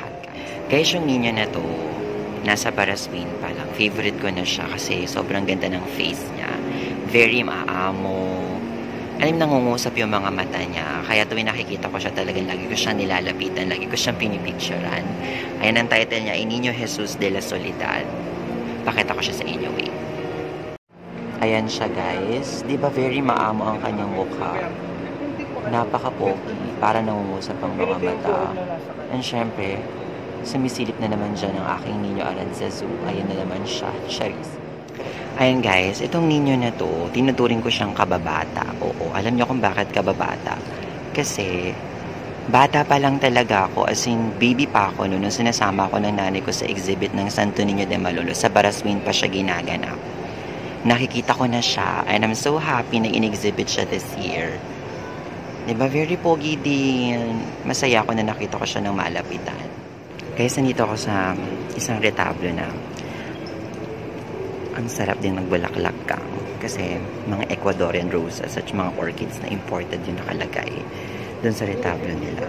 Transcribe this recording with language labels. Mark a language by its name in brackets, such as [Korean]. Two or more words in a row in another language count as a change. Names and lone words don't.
[Filipino] Guys, yung Niño na to, nasa Paraswin pa lang. Favorite ko na siya kasi sobrang ganda ng face niya. Very maamo. Alam, nangungusap yung mga mata niya. Kaya tuwing nakikita ko siya talagang lagi ko siyang nilalapitan, lagi ko siyang pinipicturean. Ayan ang title niya, Niño Jesus de la Soledad. Pakita ko siya sa inyo, wait. Ayan siya, guys. Di ba very maamo ang kanyang mukha? Napaka-pogi, para nangungusap ang mga mata. And syempre, sumisilip na naman dyan ang aking Niño Aranzazu. Ayan na naman siya. Charis. Ayan guys, itong Niño na to, tinuturing ko siyang kababata. Oo, alam niyo kung bakit kababata? Kasi, Bata pa lang talaga ako, [English] as in [Filipino] baby pa ako nung sinasama ako ng nanay ko sa exhibit ng Santo Niño de Malolo. Sa Baraswin pa siya ginaganap. Nakikita ko na siya [English] and I'm so happy [Filipino] na in-exhibit siya [English] this year. [Filipino] Diba? Very pogi din. Masaya ako na nakita ko siya ng malapitan. Guys, nandito ako sa isang retablo na ang sarap din magbulaklak ka. Kasi mga [English] Ecuadorian roses [Filipino] at mga orchids na imported yung nakalagay doon sa retablo nila.